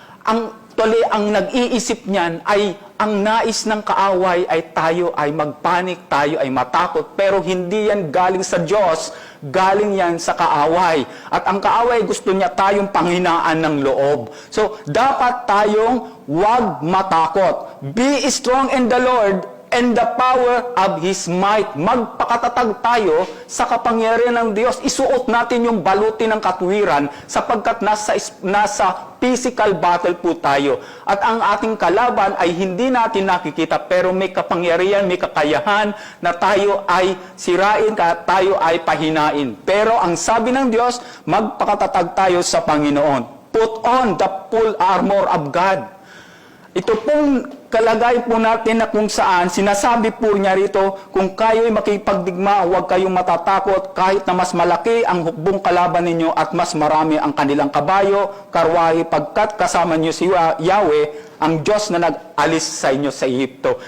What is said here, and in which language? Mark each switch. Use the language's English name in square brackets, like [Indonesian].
[Filipino] Ang nag-iisip niyan ay ang nais ng kaaway ay tayo ay magpanik, tayo ay matakot. Pero hindi yan galing sa Diyos, galing yan sa kaaway. At ang kaaway gusto niya tayong panghinaan ng loob. So, dapat tayong huwag matakot. [English] Be strong in the Lord and the power of His might. [Filipino] Magpakatatag tayo sa kapangyarihan ng Diyos. Isuot natin yung baluti ng katwiran sapagkat nasa physical battle po tayo. At ang ating kalaban ay hindi natin nakikita pero may kapangyarihan, may kakayahan na tayo ay sirain, tayo ay pahinain. Pero ang sabi ng Diyos, magpakatatag tayo sa Panginoon. [English] Put on the full armor of God. [Filipino] Ito pong kalagay po natin na kung saan, sinasabi po niya rito, kung kayo'y makipagdigma, huwag kayong matatakot kahit na mas malaki ang hukbong kalaban ninyo at mas marami ang kanilang kabayo, karwahe, pagkat kasama niyo si Yahweh, ang Diyos na nag-alis sa inyo sa Egypto.